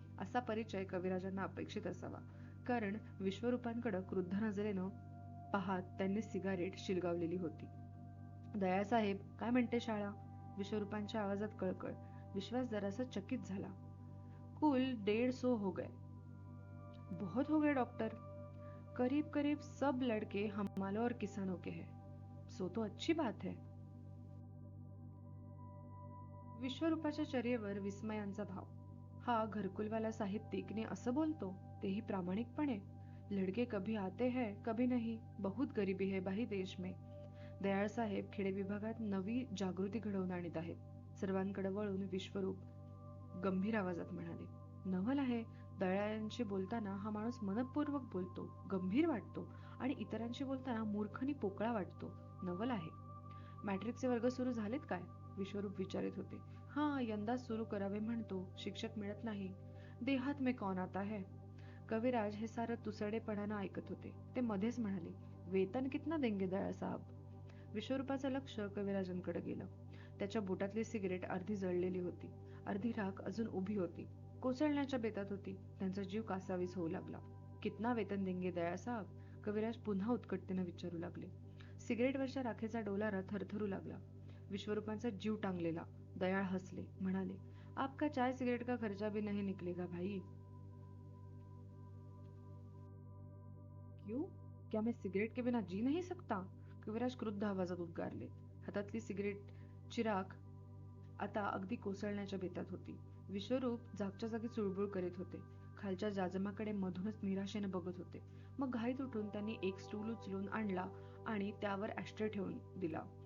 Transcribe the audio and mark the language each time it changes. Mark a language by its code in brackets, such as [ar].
[mr] असा परिचय कविराजांना अपेक्षित असावा, कारण विश्वरूपांकडं क्रुद्ध नजरेनं पाहत त्यांनी सिगारेट शिलगावलेली होती. दयासाहेब, काय म्हणते शाळा? विश्वरूपांच्या आवाजात कळकळ. विश्वास जरासा चकित झाला. [hi] कुल 150 हो गए. बहुत हो गए डॉक्टर. करीब करीब सब लड़के हमालों और किसानों के हैं. सो तो अच्छी बात है. [mr] विश्वरूपाच्या चेहऱ्यावर विस्मयांचा भाव. हा घरकुलवाला साहित्यिकने असं बोलतो, तेही प्रामाणिकपणे. [hi] लड़के कभी आते हैं कभी नहीं. बहुत गरीबी है भाई देश में. [mr] दयाळ साहेब खेडे विभागात नवी जागृती घडवून आणीत आहेत. सर्वांकडे वळून विश्वरूप गंभीर आवाजात म्हणाले, नवल आहे. दयाळांशी बोलताना हा माणूस मनपूर्वक बोलतो, गंभीर वाटतो, आणि इतरांशी बोलताना मूर्खनी पोकळा वाटतो. नवल आहे. मॅट्रिकचे वर्ग सुरू झालेत काय? विश्वरूप विचारित होते. हां, यंदा सुरू करावे म्हणतो, शिक्षक मिळत नाही. [hi] देहात में कौन आता है? [mr] कविराज हे सारं तुसडेपणानं ऐकत होते. ते मध्येच म्हणाले, [hi] वेतन कितना देंगे दयाळ साहब? [mr] विश्वरूपाचं लक्ष कविराजांकडे गेलं. त्याच्या बोटातली सिगरेट अर्धी जळलेली होती, अर्धी राख अजून उभी होती, कोसळण्याच्या बेतात होती. त्यांचा जीव कासावीस होऊ लागला. [hi] कितना वेतन देंगे दयाळ साहब? [mr] कविराज पुन्हा उत्कटतेनं विचारू लागले. सिगरेटवरच्या राखेचा डोलारा थरथरू लागला. विश्वरूपांचा जीव टांगलेला. दयाळ हसले, म्हणाले, [hi] आपका चाय सिगरेट का खर्चा भी नहीं निकलेगा भाई. क्यों? क्या मैं सिगरेट के बिना जी नहीं सकता? [mr] कविराज क्रुद्ध आवाजात उद्गारले. हातातली सिगरेट चिराग आता अगदी कोसळण्याच्या बेतात होती. विश्वरूप जागच्या जागी चुळबुळ करीत होते. खालच्या जाजमाकडे मधूनच निराशेने बघत होते. मग घाईत उठून त्यांनी एक स्टूल उचलून आणला आणि त्यावर ॲस्ट्रे ठेवून दिला.